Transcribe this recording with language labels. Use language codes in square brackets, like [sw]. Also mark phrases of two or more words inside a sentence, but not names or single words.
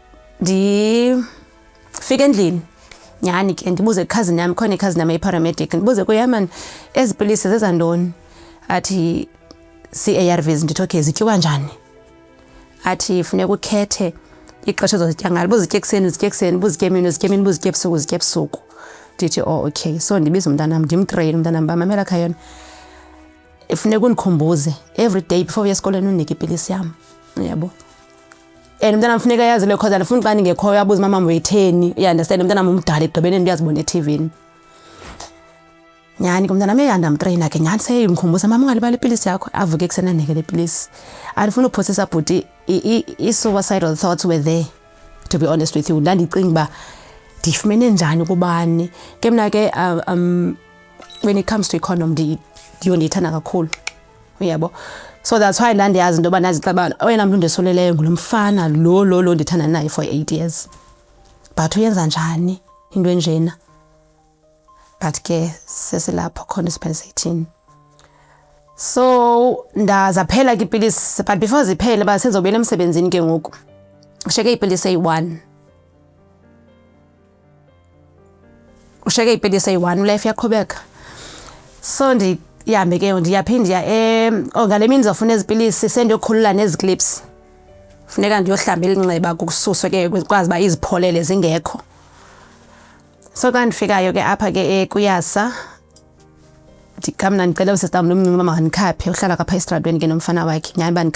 [xh] ndifika endlini nyani ke ndibuze cousin yami khona cousin yami paramedic ndibuze kuyamani ezipilisi zezandoni athi CARVs ndithi okay zityiwa njani athi funeka ukhethe ixesha ozozitya ngalo buzitye ekseni buzitye emini buzitye ebusuku ndithi [en] oh okay so [xh] ndibiza umntanam ndimtrain umntanam bamamela khayona ifuneka undikhumbuze [en] every day before [xh] uye esikoleni unike ipilisi yam yabo and umntanam funeka yazi le cause andifuni xa ndingekhoyo abuze mama wetheni uyanderstand umntanam umdala ekugqibeleni ndiyazibona eTV nyani kumntanam eyandamtraina ke nyani seyimkhumbuza mama ungalibali ipilisi yakho avuke ekuseni andinike le pilisi andifuna uphosisa bhuti [en] i-suicidal thoughts were there to be honest with you [xh] ndandicinga uba ndifumene njani kubani ke mna ke [en] when it comes to economy [xh] ndiyondiyithanda kakhulu uyabo [en] so that's why [xh] ndandiyazi into yoba nazixaba oyena mntu ndesoleleyo ngulo mfana lo ndithanda naye [en] for 8 years but [xh] uyenza njani into enjena but ke sesilapho khona isiphele 18 so ndazaphela ke ipilisi [en] but before [xh] ziphele ba senzobuyela emsebenzini ke ngoku ushiyeke ipilisi eyi-1 ushiyeke ipilisi eyi-1 life yaqhubeka so ndihambe ke ndiyaphinda ngale mini ndizawufuna ezipilisi sendiyokhulula nezi clips funeka ndiyohlamba elinxeba kukususwe ke kwazi uba izipholele zingekho so xa ndifikayo ke apha ke kuyasa ndikamna ndicela usistam lo mncinci mama ndikhaphe uhlala kapha esitratweni ke nomfana wakhe nyani uba